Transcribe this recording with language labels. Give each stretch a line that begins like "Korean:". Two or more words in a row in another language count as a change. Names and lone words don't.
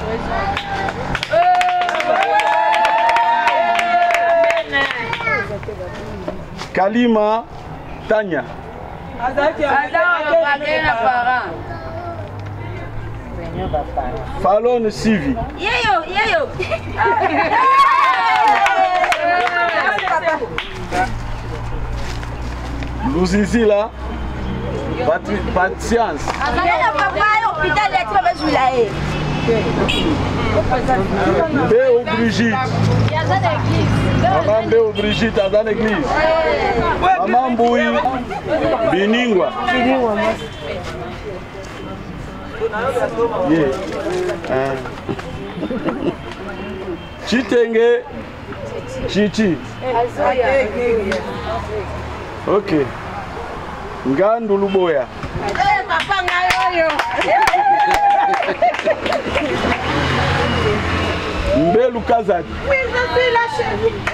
French: Kalima Tanya. Fallon Sivi. Nous ici là, patience. Béo Brigitte. Maman Béo Brigitte à dans l'église. Maman Boui Biningwa. Chitenge Chichi. Ok. Ngandu Luboya. Mbelu Kazadi. Oui, je suis la chérie.